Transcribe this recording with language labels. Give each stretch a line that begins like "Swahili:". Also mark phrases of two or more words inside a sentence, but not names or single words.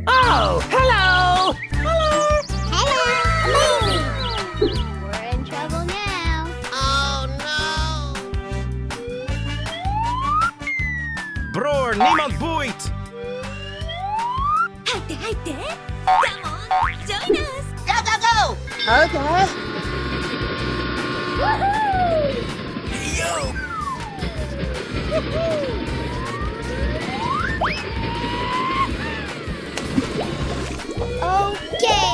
English: Oh, hello! Hello! Amazing! We're in trouble now. Oh no!
Dutch: Bror, niemand boeit!
Japanese: 入って入って
English: Come on! Join us! Go, go, go! Okay! Yo! Okay!